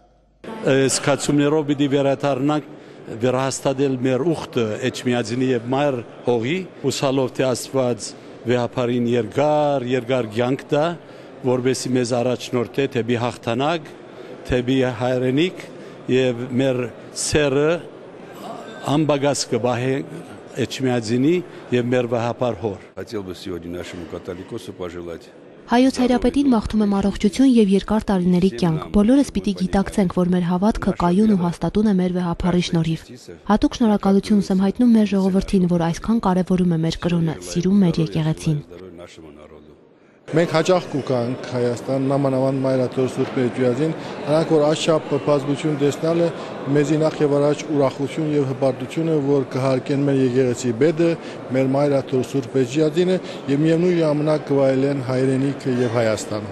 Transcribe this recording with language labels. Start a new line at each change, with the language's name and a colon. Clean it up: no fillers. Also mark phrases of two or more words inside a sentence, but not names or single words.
Armenian: Սկացումներով պիտի վերադառնանք վերահաստատել մեր ուխտը Էջմիածնի եւ Մայր հողի, ուսալով թե Աստված վեհապարին երկար կյանք տա, որովհետեւ մեզ առաջնորդ է թեպի հաղթանակ, թեպի հայրենիք եւ մեր սերը ամբագած կբահե Էջմիածնի եւ մեր վեհապար հոր։
Russian: Хотел бы сегодня нашему католикосу пожелать
Armenian: Հայոց հայրապետին մաղթում եմ առողջություն եւ երկար տարիների կյանք։ Բոլորս պիտի գիտակցենք, որ մեր հավատքը կայուն ու հաստատուն է մեր վեհապարի շնորհիվ։ Հատուկ շնորհակալությունս եմ հայտնում մեր ժողովրդին, որ այսքան կարևորում է մեր կրոնը, սիրում մեր եկեղեցին։ Մենք հաճախ կուկանք Հայաստան, նամանավանդ Մայրաթոր Սուրբ Էջմիածին, նրանք որ այսչափ բազմություն տեսնալը մեզի նախ եւ առաջ ուրախություն եւ հպարտություն է, որ կհարկեն մեր եկեղեցի բեդը, մեր Մայրաթոր Սուրբ Էջմիածինը եւ միևնույն ժամանակ կվայելեն հայրենիքը եւ Հայաստանը։